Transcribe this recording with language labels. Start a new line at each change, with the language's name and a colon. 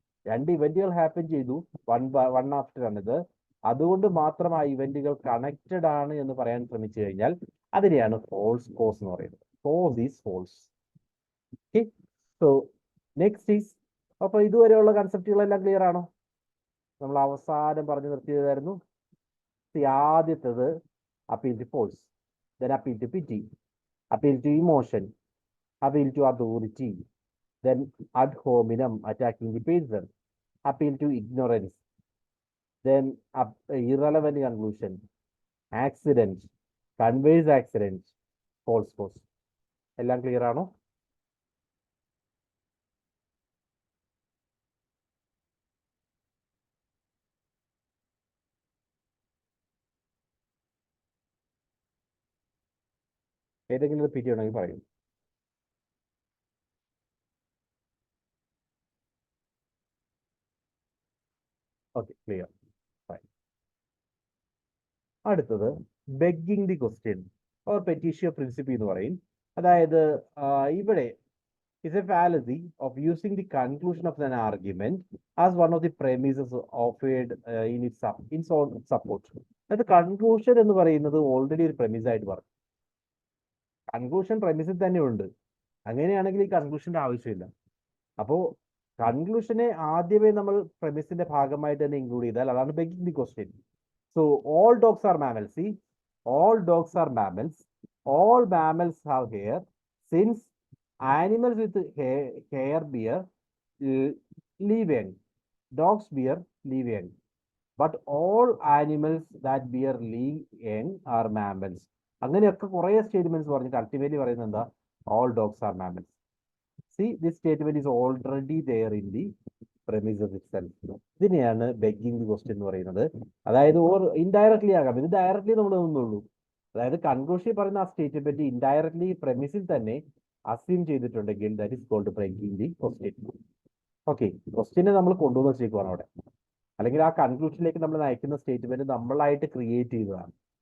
Malayalam: രണ്ട് ഇവന്റുകൾ ഹാപ്പൻ ചെയ്തു, വൺ ആഫ്റ്റർ അനദർ. അതുകൊണ്ട് മാത്രം ആ ഇവന്റുകൾ കണക്റ്റഡ് ആണ് എന്ന് പറയാൻ ശ്രമിച്ചു കഴിഞ്ഞാൽ അതിനെയാണ് ഫോൾസ് കോസ് എന്ന് പറയുന്നത്. Cos is false. Okay, so next is, അപ്പൊ ഇതുവരെയുള്ള കൺസെപ്റ്റുകളെല്ലാം ക്ലിയർ ആണോ? നമ്മൾ അവസാനം പറഞ്ഞു നിർത്തിയതായിരുന്നു. ആദ്യത്തത്
English: appeal to force, then appeal to pity, appeal to emotion, appeal to authority, then ad hominem, attacking the person, appeal to ignorance, then irrelevant conclusion, accident, conveys accident, false cause.
Malayalam: എല്ലാം clear ആണോ? ഏതെങ്കിലും repeat ചെയ്യണമെങ്കിൽ പറയും. Okay, clear. അടുത്തത് begging the question or പെറ്റീഷ്യോ പ്രിൻസിപ്പി എന്ന് പറയും. അതായത് ഇവിടെ
English: is a fallacy of using the conclusion of an argument as one of the premises offered in its support.
Malayalam: അതായത് കൺക്ലൂഷൻ എന്ന് പറയുന്നത് ഓൾറെഡി ഒരു premise ആയിട്ട് പറഞ്ഞു. കൺക്ലൂഷൻ പ്രമിസിൽ തന്നെ ഉണ്ട്. അങ്ങനെയാണെങ്കിൽ ഈ കൺക്ലൂഷന്റെ ആവശ്യമില്ല. അപ്പോൾ കൺക്ലൂഷനെ ആദ്യമേ നമ്മൾ പ്രമിസിന്റെ ഭാഗമായിട്ട് തന്നെ ഇൻക്ലൂഡ് ചെയ്താൽ അതാണ് begging the question.
English: So all dogs are mammals. See, all dogs are mammals. All mammals have hair. Since animals with hair bear live young, dogs bear live young, but all animals that bear live young are mammals.
Malayalam: അങ്ങനെയൊക്കെ കുറേ statements പറഞ്ഞിട്ട് ultimately പറയുന്നത് എന്താ?
English: All dogs are mammals. See, this statement is already there in the premises itself.
Malayalam: ഇതിനെയാണ് begging the question എന്ന് പറയുന്നത്. അതായത് or indirectly ആകാം, ഇത് ഡയറക്ട്ലി നമ്മൾ ഒന്നുള്ളൂ. അതായത് കൺക്ലൂഷൻ പറയുന്ന ആ സ്റ്റേറ്റ്മെന്റ് ഇൻഡയറക്ട്ലി പ്രമിസിൽ തന്നെ അസ്യൂം ചെയ്തിട്ടുണ്ടെങ്കിൽ that is called begging the question. Okay, ക്വസ്റ്റ്യനെ നമ്മൾ കൊണ്ടുവന്ന് വെച്ചേക്കുവാണ് അവിടെ, അല്ലെങ്കിൽ ആ കൺക്ലൂഷനിലേക്ക് നമ്മൾ നയിക്കുന്ന സ്റ്റേറ്റ്മെന്റ് നമ്മളായിട്ട് ക്രിയേറ്റ് ചെയ്തതാണ്.